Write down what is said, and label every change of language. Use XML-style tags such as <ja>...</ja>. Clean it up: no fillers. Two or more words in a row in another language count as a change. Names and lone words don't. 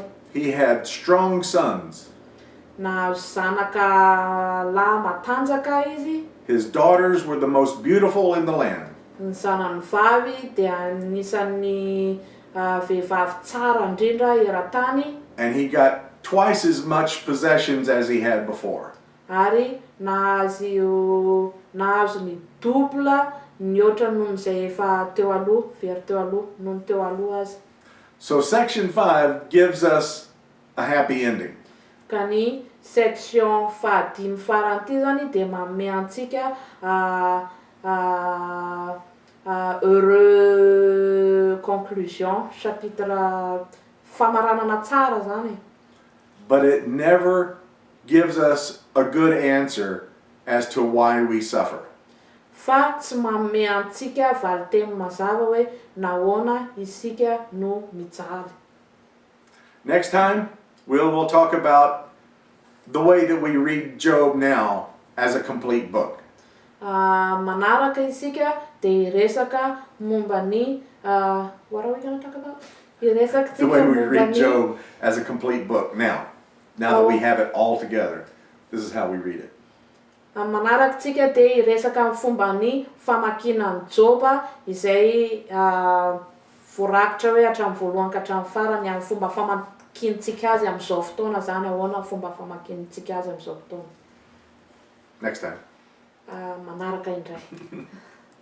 <en>He had strong sons.</en> <mg>Nahazo zanaka lahy matanjaka izy.</mg> <en>His daughters were the most beautiful in the land.</en> <mg>Ny zanany vavy dia anisan'ny vehivavy tsara indrindra eran-tany.</mg> <en>And he got twice as much possessions as he had before.</en> <mg>Ary nahazo ny double ny oatra noho izay efa teo aloha, very teo aloha, noho ny teo aloha azy.</mg> <en>So section 5 gives us a happy ending.</en> <mg>Ka ny section fahadimy faran'ity zany dia manome antsika</mg> <fr>heureux conclusion,</fr> <mg>chapitre famaranana tsara zany.</mg> <en>But it never gives us a good answer as to why we suffer.</en> <mg>Fa tsy manome antsika valiteny mazava hoe nahoana isika no mijaly.</mg> <en>Next time, we'll talk about the way that we read Job now as a complete book.</en> <mg>Manaraka isika dia iresaka momba ny</mg> <en>what are we going to talk about?</en> <mg>Iresaka</mg> <en>The way</en> <mg>tsika</mg> <en>we</en> <mg>momba</mg> <en>read</en> <mg>ny</mg> <en>Job as a complete book now that we have it all together. This is how we read it.</en> <mg>Manaraka tsika dia iresaka amin'ny fomba ny famakinan'ny Joba izay voarakitra hoe hatramin'ny voalohany ka hatramin'ny farany amin'ny fomba famakintsika azy amin'izao fotoana zany ahoana fomba famakintsika azy amin'izao fotoana.</mg> <en>Next time.</en> <mg>Manaraka indray.</mg>